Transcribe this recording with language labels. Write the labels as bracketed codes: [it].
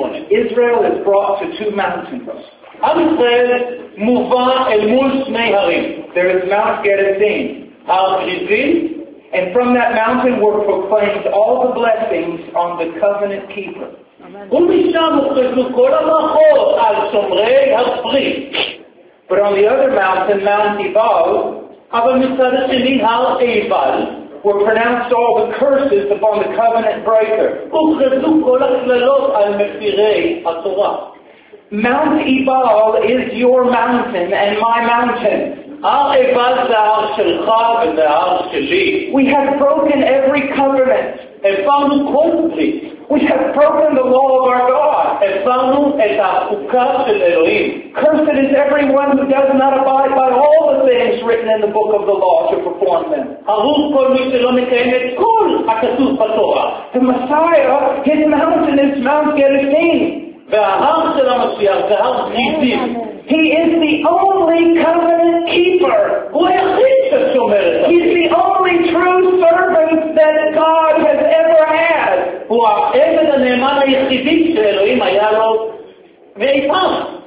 [en] Israel is brought to two mountains. [he] עם ישראל מובא אל מול שני הרים. [en] There is Mount Gerizim. [he] הר גריזים. [en] And from that mountain were proclaimed all the blessings on the covenant keeper. [he] ומשם הוכרזו כל הברכות על שומרי הברית. [en] But on the other mountain, Mount Ebal, [he] אבל מצד השני הר עיבל, [en] were pronounced all the curses upon the covenant breaker. [he] הוכרזו כל הקללות על מפירי התורה. [en] Mount Ebal is your mountain and my mountain. [he] הר עיבל זה הר שלך וזה הר שלי. [en] We have broken every covenant. [he] הפרנו כל ברית. [en] We have broken the law of our God. [he] הפרנו את החוקה של אלוהים. [en] Cursed is everyone who does not abide by all the things written in the book of the law to perform them. [he] הרוג כל מי שלא מקיים את כל הכתוב בתורה. [en] The Messiah, his mountain is Mount Gerizim. [he] וההר של המשיח זה הר גריזים. [en] He is the only covenant keeper. [he] הוא היחיד ששומר את זה. [en] He's the only true servant that God has ever had. [he] הוא העבד הנאמן היחידי שאלוהים היה לו מאי פעם.